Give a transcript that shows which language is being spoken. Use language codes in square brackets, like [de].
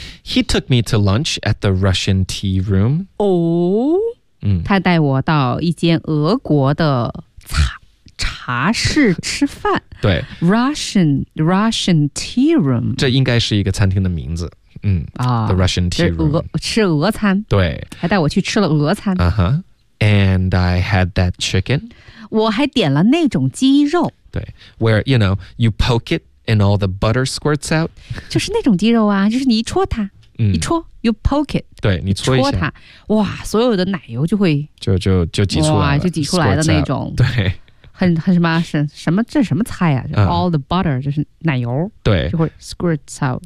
[en] He took me to lunch at the Russian tea room. [zh] 哦。他带我到一间俄国的茶室吃饭。对。 [en] Russian tea room. [zh] 这应该是一个餐厅的名字。 [en] The Russian tea room. [zh] 吃俄餐。对。还带我去吃了俄餐。 [en] And I had that chicken. [zh] 我还点了那种鸡肉。对。 [en] Where, you know, you poke it and all the butter squirts out. [zh] 就是那种鸡肉啊，就是你一戳它。一戳 [en] ，you poke it， [zh] 对你戳一下，它，哇，所有的奶油就会就挤出来了，哇，就挤出来的那种，对，很什么是什么这什么菜呀，就 ？ [en] All the butter [zh] 就是奶油，对，就会 [en] squirt out，